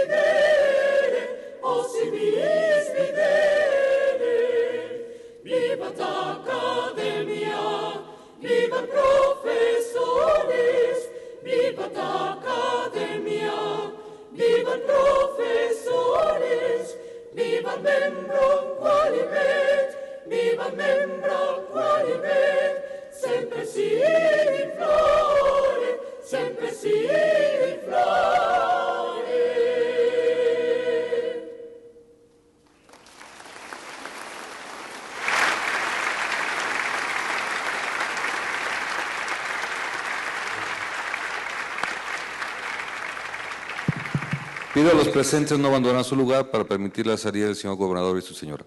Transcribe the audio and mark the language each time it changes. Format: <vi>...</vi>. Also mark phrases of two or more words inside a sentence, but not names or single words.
<la>videre, vivat academia, vivat professores, vivat academia, vivat professores, vivat membrum qualibet, vivat membrum qualibet, sempre sic flore, sempre sic flore.</la> <es>Pido a los presentes no abandonar su lugar para permitir la salida del señor gobernador y su señora.</es>